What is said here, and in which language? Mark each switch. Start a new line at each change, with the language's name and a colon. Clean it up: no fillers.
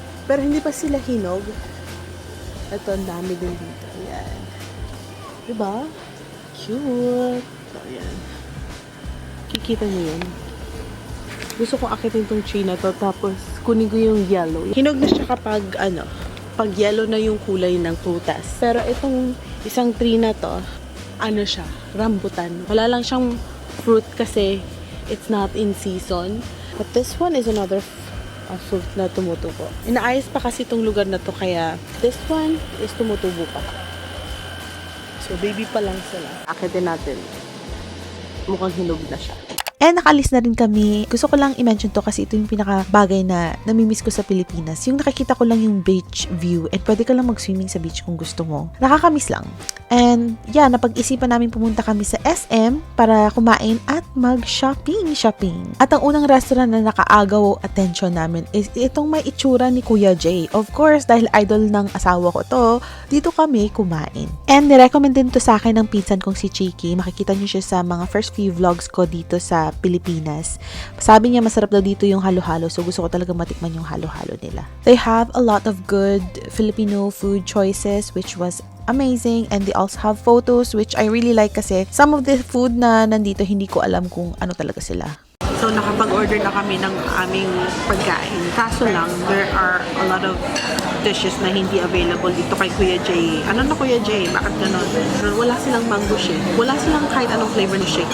Filipino: Pero hindi pa sila hinog. Ito, ang dami din dito. Ayan. Diba? Cute. So, ayan. Kikita niyo yun. Gusto kong akitin tong tree na to, tapos kunin ko yung yellow. Hinog na siya kapag, pag yellow na yung kulay ng prutas. Pero itong isang tree na to, siya, rambutan. Wala lang siyang fruit kasi
English: it's not in season. But this one is another fruit
Filipino: na tumutubo. Inaayos pa kasi itong lugar na to, kaya this one is tumutubo pa. So, baby pa lang sila. Akitin natin. Mukhang hinog na siya. And nakalis na rin kami. Gusto ko lang i-mention to kasi ito yung pinaka bagay na namimiss ko sa Pilipinas. Yung nakikita ko lang yung beach view and pwede ka lang mag-swimming sa beach kung gusto mo. Nakakamiss lang. And yeah, napag-isipan namin pumunta kami sa SM para kumain at mag-shopping. At ang unang restaurant na nakaagaw attention namin is itong may itsura ni Kuya Jay. Of course, dahil idol ng asawa ko to, dito kami kumain. And nirecommend din to sa akin ng pinsan kong si Chiki. Makikita niyo siya sa mga first few vlogs ko dito sa Pilipinas. Sabi niya masarap daw dito yung halo-halo, so gusto ko talaga matikman yung halo-halo nila.
English: They have a lot of good Filipino food choices which was amazing, and they also have photos which I really like kasi some of the food
Filipino: na nandito hindi ko alam kung ano talaga sila. So, nakapag-order na kami ng aming pagkain. Kaso lang,
English: there are a lot of dishes
Filipino: na hindi available dito kay Kuya Jay. Ano na Kuya Jay? Bakit ganon? Wala silang mango shake. Wala silang kahit anong flavor ng shake.